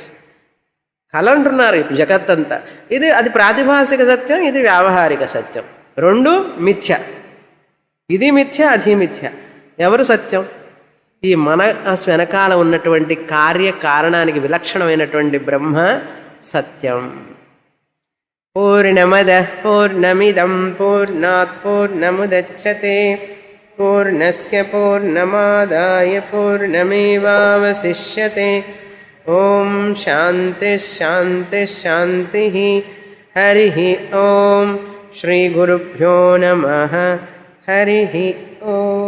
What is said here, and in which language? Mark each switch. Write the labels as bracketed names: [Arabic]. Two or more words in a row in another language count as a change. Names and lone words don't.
[Telugu] కళ అంటున్నారు ఇప్పుడు జగత్తంతా. అది ప్రాతిభాసిక సత్యం, ఇది వ్యావహారిక సత్యం. రెండు మిథ్య. ఇది మిథ్య, అది మిథ్య. ఎవరు సత్యం? ఈ మన వెనకాల ఉన్నటువంటి కార్యకారణానికి విలక్షణమైనటువంటి బ్రహ్మ సత్యం. [Sanskrit] పూర్ణమద పూర్ణమిదం పూర్ణాత్ పూర్ణముదచ్యతే పూర్ణస్య పూర్ణమాదాయ పూర్ణమేవావశిష్యతే. ఓం శాంతి శాంతి శాంతి. హరి ఓం. శ్రీ గురుభ్యో నమః. హరి ఓం.